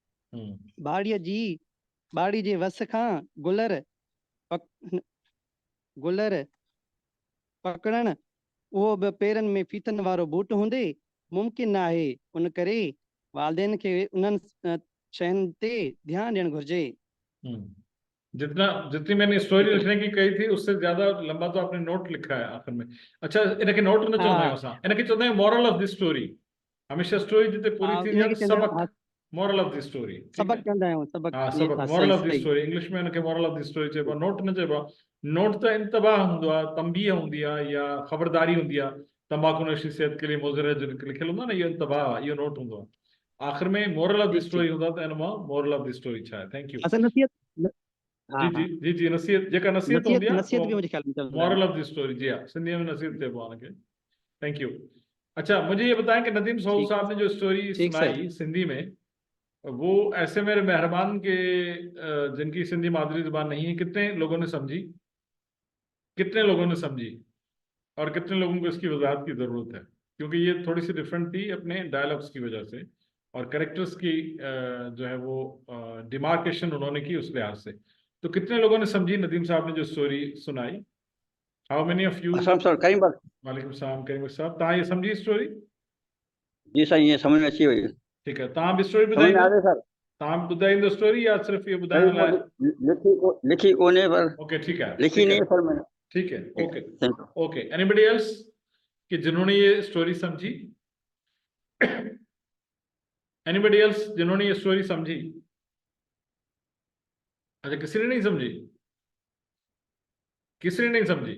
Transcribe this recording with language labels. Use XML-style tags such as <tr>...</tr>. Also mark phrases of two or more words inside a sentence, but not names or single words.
<sd>बाड़ी जे वस खां गुलर पकड़ण, उहो बि पेरनि में फीथनि वारो बूट हूंदे मुमकिन न आहे. उन करे वालदेन खे उन्हनि शयुनि ते ध्यानु ॾियणु घुर्जे.</sd> <hi>जितनी मैंने स्टोरी लिखने की कही थी उससे ज्यादा लंबा तो आपने नोट लिखा है आखिर में.</hi> <sd>अच्छा, इनके नोट न चवंदा आहियूं असां, इनके चवंदा आहियूं</sd> <en>moral of the story.</en> <sd>हमेशा स्टोरी जिते पूरी थी आहे सबक,</sd> <en>moral of the story.</en> <sd>सबक चवंदा आहियूं, सबक. हाँ, सबक,</sd> <en>moral of the story.</en> <sd>इंग्लिश में इनके</sd> <en>moral of the story</en> <sd>चइबो, नोट न चइबो. नोट त इंतबाह हूंदो आहे, तंबीह हूंदी आहे या ख़बरदारी हूंदी आहे.</sd> <hi>तंबाकू नशी सेहत के लिए मुज़र है</hi> <sd>जो लिखियल हूंदो आहे न, इहो इंतबाह, इहो नोट हूंदो आहे. आखिर में</sd> <en>moral of the story</en> <sd>हूंदो आहे, त इन मां</sd> <en>moral of the story</en> <sd>छा आहे.</sd> <en>thank you.</en> <sd>जी जी जी जी. नसीहत, जेका नसीहत हूंदी आहे,</sd> <en>moral of the story.</en> <hi>जी हाँ,</hi> <sd>सिंधी में नसीहत चइबो आहे उनखे.</sd> <en>thank you.</en> <hi>अच्छा, मुझे ये बताएं कि नदीम साहब ने जो स्टोरी सुनाई सिंधी में, वो ऐसे मेरे मेहरबान के जिनकी सिंधी मादरी जुबान नहीं है, कितने लोगों ने समझी, कितने लोगों ने समझी, और कितने लोगों को इसकी वजाहत की ज़रूरत है, क्योंकि ये थोड़ी सी डिफरेंट थी अपने डायलॉग्स की वजह से, और कैरेक्टर्स की जो है वो डिमार्केशन उन्होंने की उस लिहाज से. तो कितने लोगों ने समझी नदीम साहब ने जो स्टोरी सुनाई?</hi> <en>how many of you?</en> <ar>وعليكم السلام</ar> <sd>करीम साहब, तव्हां ये समझी स्टोरी? जी साईं, ये समझ में अची वई.</sd> <hi>ठीक है,</hi> <sd>तव्हां बि स्टोरी ॿुधाईंदो? तव्हां ॿुधाईंदो स्टोरी या सिर्फ़ ये ॿुधाइण लाइ? लिखी कोन्हे पर.</sd> <hi>ओके ठीक है, लिखी नहीं सर मैंने. ठीक है,</hi> <en>okay okay. anybody else</en> <hi>कि जिन्होंने ये स्टोरी समझी?</hi> <en>anybody else</en> <hi>जिन्होंने ये स्टोरी समझी? अच्छा, किसी ने नहीं समझी? किसी ने नहीं समझी?</hi>